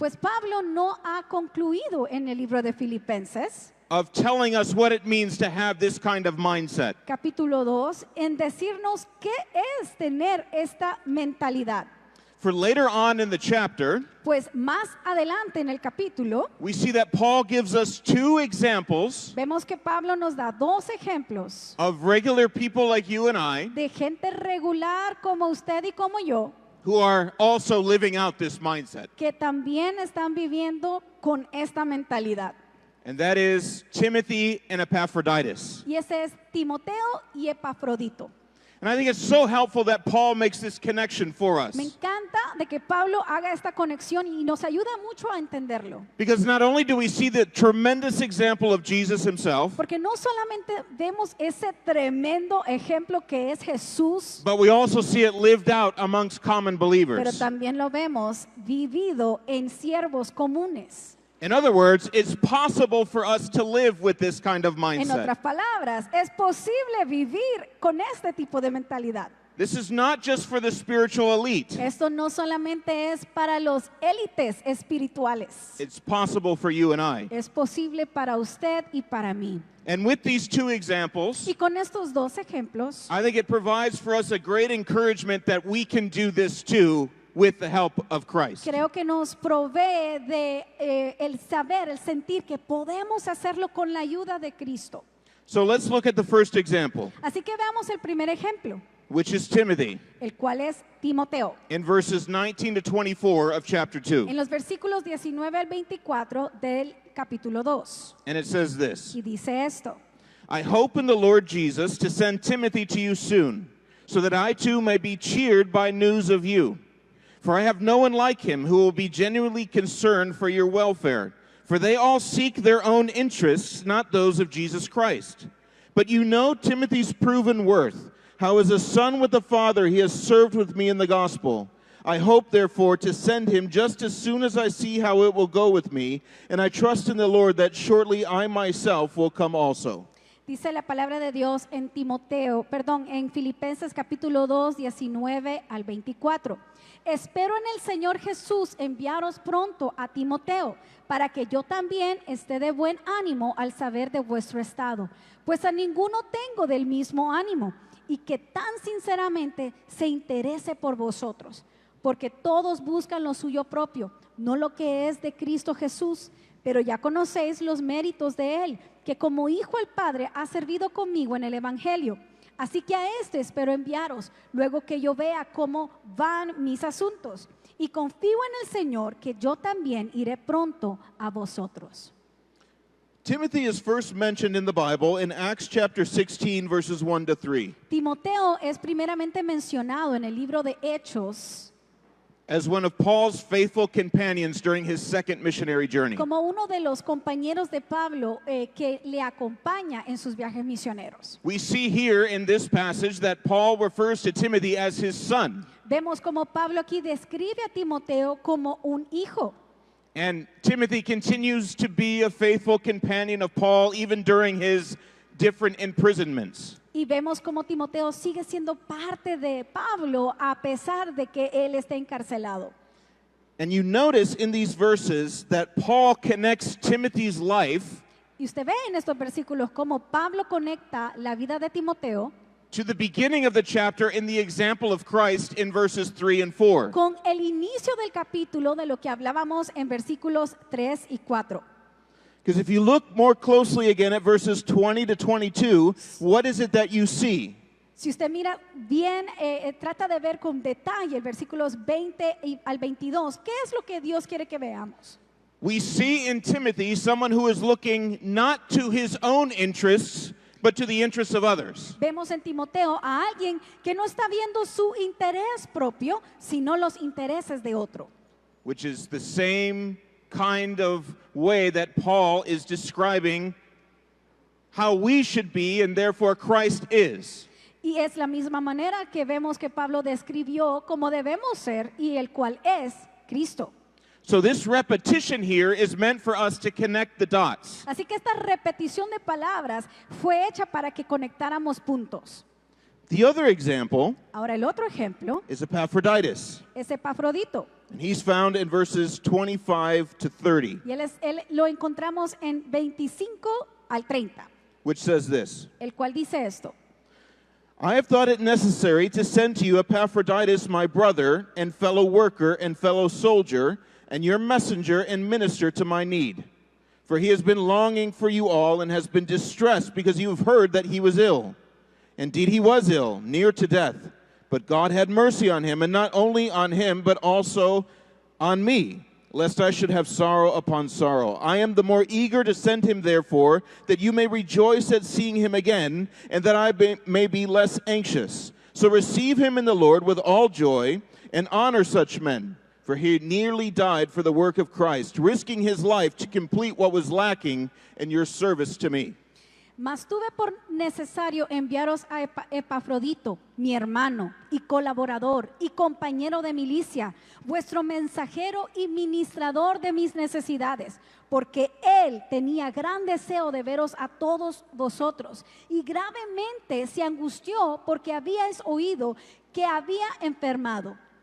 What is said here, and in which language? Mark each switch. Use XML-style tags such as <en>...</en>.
<es>Pues Pablo no ha concluido en el libro de Filipenses,</es> <en>of telling us what it means to have this kind of mindset.</en> <es>capítulo 2, en decirnos qué es tener esta mentalidad.</es> <en>For later on in the chapter,</en> <es>Pues más adelante en el capítulo,</es> <en>we see that Paul gives us two examples</en> <es>vemos que Pablo nos da dos ejemplos</es> <en>of regular people like you and I</en> <es>de gente regular como usted y como yo,</es> <en>who are also living out this mindset.</en> <es>que también están viviendo con esta mentalidad.</es> <en>And that is Timothy and Epaphroditus.</en> <es>Y ese es Timoteo y Epafrodito.</es> <en>And I think it's so helpful that Paul makes this connection for us.</en> <es>Me encanta de que Pablo haga esta conexión y nos ayuda mucho a entenderlo.</es> <en>Because not only do we see the tremendous example of Jesus himself,</en> <es>Porque no solamente vemos ese tremendo ejemplo que es Jesús,</es> <en>but we also see it lived out amongst common</en> <es>pero</es> <en>believers.</en> <es>también lo vemos vivido en siervos comunes.</es> <en>In other words, it's possible for us to live with this kind of</en> <es>En</es> <en>mindset.</en> <es>otras palabras, es posible vivir con este tipo de mentalidad.</es> <en>This is not just for the spiritual elite.</en> <es>Esto no solamente es para los élites espirituales.</es> <en>It's possible for you and I.</en> <es>Es posible para usted y para mí.</es> <en>And with these two examples,</en> <es>Y con estos dos ejemplos,</es> <en>I think it provides for us a great encouragement that we can do this too with the help of Christ.</en> <es>creo que nos provee de el saber, el sentir que podemos hacerlo con la ayuda de Cristo.</es> <en>So let's look at the first example,</en> <es>Así que veamos el primer ejemplo,</es> <en>which is Timothy,</en> <es>el cual es Timoteo.</es> <en>in verses 19 to 24 of chapter 2.</en> <es>En los versículos 19 al 24 del capítulo 2.</es> <en>And it says this:</en> <es>Y dice esto:</es> <en>I hope in the Lord Jesus to send Timothy to you soon, so that I too may be cheered by news of you. For I have no one like him who will be genuinely concerned for your welfare. For they all seek their own interests, not those of Jesus Christ. But you know Timothy's proven worth, how as a son with the Father he has served with me in the gospel. I hope, therefore, to send him just as soon as I see how it will go with me, and I trust in the Lord that shortly I myself will come also.</en> <es>Dice la palabra de Dios en en Filipenses capítulo 2, 19 al 24. Espero en el Señor Jesús enviaros pronto a Timoteo, para que yo también esté de buen ánimo al saber de vuestro estado, pues a ninguno tengo del mismo ánimo, y que tan sinceramente se interese por vosotros, porque todos buscan lo suyo propio, no lo que es de Cristo Jesús. Pero ya conocéis los méritos de él, que como hijo al Padre ha servido conmigo en el Evangelio. Así que a este espero enviaros, luego que yo vea cómo van mis asuntos. Y confío en el Señor, que yo también iré pronto a vosotros.</es> <en>Timothy is first mentioned in the Bible in Acts chapter 16, verses 1 to 3.</en> <es>Timoteo es primeramente mencionado en el libro de Hechos</es> <en>as one of Paul's faithful companions during his second missionary journey.</en> <es>como uno de los compañeros de Pablo que le acompaña en sus viajes misioneros.</es> <en>We see here in this passage that Paul refers to Timothy as his son.</en> <es>Vemos como Pablo aquí describe a Timoteo como un hijo.</es> <en>And Timothy continues to be a faithful companion of Paul even during his different imprisonments.</en> <es>Y vemos como Timoteo sigue siendo parte de Pablo a pesar de que él está encarcelado.</es> <en>And you notice in these verses that Paul connects Timothy's life</en> <es>Y usted ve en estos versículos cómo Pablo conecta la vida de Timoteo</es> <en>to the beginning of the chapter in the example of Christ in verses 3 and 4.</en> <es>con el inicio del capítulo de lo que hablábamos en versículos 3 y 4.</es> <en>Because if you look more closely again at verses 20 to 22, what is it that you see?</en> <es>Si usted mira bien, trata de ver con detalle versículos 20 al 22, ¿qué es lo que Dios quiere que veamos?</es> <en>We see in Timothy someone who is looking not to his own interests, but to the interests of others.</en> <es>Vemos en Timoteo a alguien que no está viendo su interés propio, sino los intereses de otro.</es> <en>Which is the same kind of way that Paul is describing how we should be and therefore Christ is.</en> <es>Y es la misma manera que vemos que Pablo describió cómo debemos ser y el cual es Cristo.</es> <en>So this repetition here is meant for us to connect the dots.</en> <es>Así que esta repetición de palabras fue hecha para que conectáramos puntos.</es> <en>The other example</en> <es>Ahora el otro ejemplo</es> <en>is Epaphroditus.</en> <es>es Epafrodito.</es> <en>And he's found in verses 25 to 30,</en> <es>Y él lo encontramos en 25 al 30,</es> <en>which says this:</en> <es>el cual dice esto.</es> <en>I have thought it necessary to send to you Epaphroditus, my brother and fellow worker and fellow soldier, and your messenger and minister to my need. For he has been longing for you all and has been distressed because you have heard that he was ill. Indeed, he was ill, near to death. But God had mercy on him, and not only on him, but also on me, lest I should have sorrow upon sorrow. I am the more eager to send him, therefore, that you may rejoice at seeing him again, and that I may be less anxious. So receive him in the Lord with all joy, and honor such men. For he nearly died for the work of Christ, risking his life to complete what was lacking in your service to me.</en> <es>Mas tuve por necesario enviaros a Epafrodito, mi hermano y colaborador y compañero de milicia, vuestro mensajero y ministrador de mis necesidades, porque él tenía gran deseo de veros a todos vosotros y gravemente se angustió porque habíais oído que había enfermado.</es>